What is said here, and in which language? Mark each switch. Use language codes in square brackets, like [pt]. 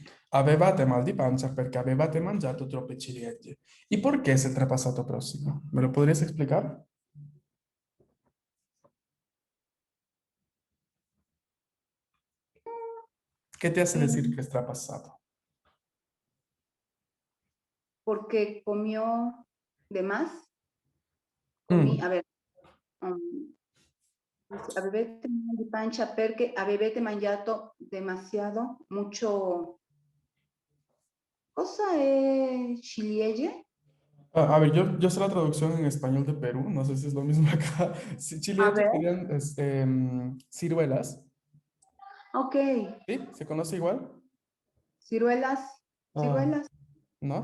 [it] Avevate mal di pancia perché avevate mangiato troppe ciliegie. [es] ¿Y por qué es el trapasato próximo? ¿Me lo podrías explicar? ¿Qué te hace decir que es trapasato? Porque comió de más. Mm, A ver, [it] avevate mal di pancia perché avevate mangiato [es] demasiado, mucho. Cosa es ciliegie? A ver, yo sé la traducción en español de Perú, no sé si es lo mismo acá. Sí, A [it] ciliegie [es] ver, serían ciruelas, ok, ¿sí? ¿Se conoce igual? ciruelas, Ah, ciruelas. ¿no?